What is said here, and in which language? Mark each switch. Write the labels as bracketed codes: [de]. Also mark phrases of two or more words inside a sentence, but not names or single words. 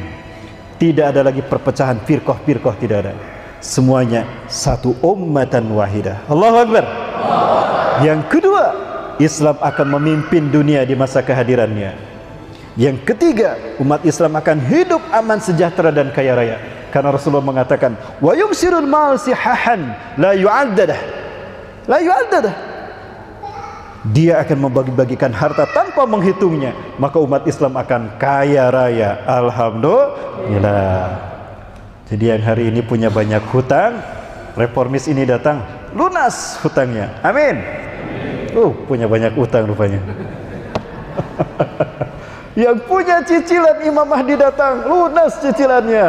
[id] Tidak ada lagi perpecahan firqah-firqah, tidak ada. Semuanya satu [ar] أمة واحدة. الله أكبر. [id] Yang kedua, Islam akan memimpin dunia di masa kehadirannya. Yang ketiga, umat Islam akan hidup aman, sejahtera dan kaya raya. Karena Rasulullah mengatakan, [ar] ويمسر المال صحاحا لا يعدده. لا يعدده. [id] Dia akan membagi-bagikan harta tanpa menghitungnya, maka umat Islam akan kaya raya. Alhamdulillah. Jadi yang hari ini punya banyak hutang, reformis ini datang, lunas hutangnya. Amin. Punya banyak hutang rupanya. Yang punya cicilan Imam Mahdi datang, lunas cicilannya.